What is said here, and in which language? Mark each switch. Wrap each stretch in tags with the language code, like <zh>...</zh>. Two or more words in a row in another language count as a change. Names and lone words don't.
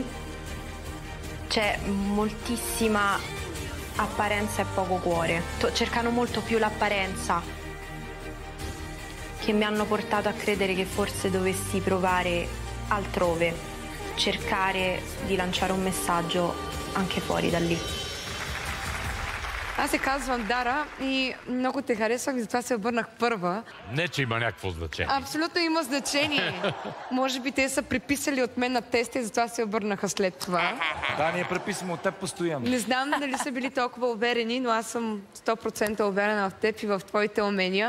<it>C'è moltissima apparenza e poco cuore. Cercano molto più l'apparenza, che mi hanno portato a credere che forse dovessi provare altrove, cercare di lanciare un messaggio anche fuori da lì.</it> <bg>Аз се казвам Дара и много те харесвах и затова се обърнах първа. Не, че има някакво значение. Абсолютно има значение. Може би те са приписали от мен на теста и затова се обърнаха след това. Да, ние преписваме от теб постоянно. Не знам дали са били толкова уверени, но аз съм 100% уверена в теб и в твоите умения.</bg>